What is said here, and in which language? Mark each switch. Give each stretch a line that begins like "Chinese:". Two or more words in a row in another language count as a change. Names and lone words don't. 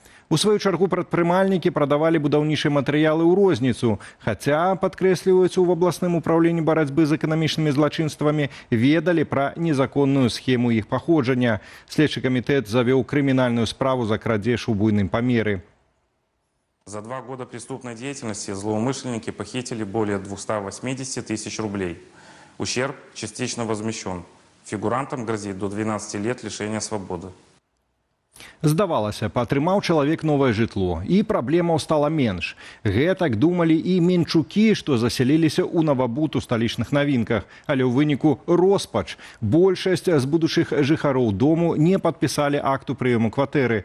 Belarusian: У сваю чаргу прадпрымальнікі прадавалі будаўнічыя матэрыялы ў розніцу, хаця, падкрэсліваюць у абласным управленні барацьбы з эканамічнымі злачынствамі, ведалі пра незаконную схему іх паходжання. Следчы камітэт завёў крымінальную справу за крадзеж у буйным памеры.
Russian: За 2 года преступной деятельности злоумышленники похитили более 280 тысяч рублей. Ущерб частично возмещен. Фигурантам грозит до 12 лет лишения свободы.
Belarusian: Здавалася, паатрымаў чалавек новае жытло, і праблемаў стала менш. Гэтак думалі і менчукі, што засяліліся ў навабуд у сталічных навінках. Але ў выніку роспач. Большасць з будучых жыхароў дому не падпісалі акту прыёму кватэры.